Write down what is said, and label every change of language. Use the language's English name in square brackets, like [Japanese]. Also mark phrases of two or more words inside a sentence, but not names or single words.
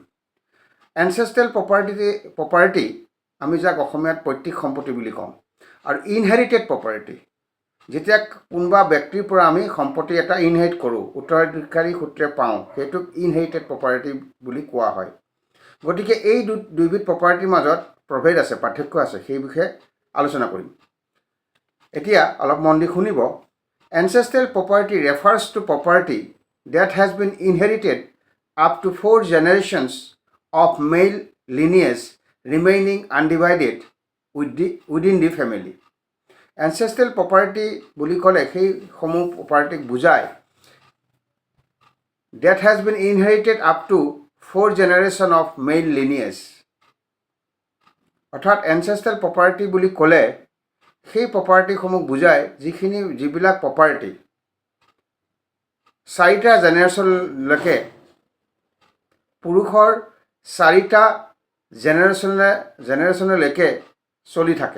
[English] ancestral property [Assamese] আমি যাক অসমীয়াত পৈতৃক সম্পত্তি বুলি কওঁ, আৰু [English] inherited property [Assamese] যেতিয়া কোনোবা ব্যক্তিৰ পৰা আমি সম্পত্তি এটা ইনহেৰিট কৰোঁ, উত্তৰাধিকাৰী সূত্ৰে পাওঁ, সেইটোক [English] inherited property [Assamese] বুলি কোৱা হয়। গতিকে এই দুইবিধ প্ৰপাৰ্টিৰ মাজত প্ৰভেদ আছে, পাৰ্থক্য আছে, সেই বিষয়ে আলোচনা কৰিম। এতিয়া অলপ মন দি শুনিব। [English] ancestral property refers to property that has been inherited up to 4 generations of male lineage remaining undivided within the family. Ancestral property [Assamese] বুলি ক'লে সেইসমূহ প্ৰপাৰ্টিক বুজায় [English] that has been inherited up to 4 generation of male lineage. [Assamese] অৰ্থাৎ [English] ancestral property [Assamese] বুলি ক'লে সেই প্ৰপাৰ্টিসমূহ বুজায় যিবিলাক প্ৰপাৰ্টি 4টা জেনেৰেশ্যনলৈকে, পুৰুষৰ 4টা জেনেৰেশ্যনলৈকে চলি থাকে।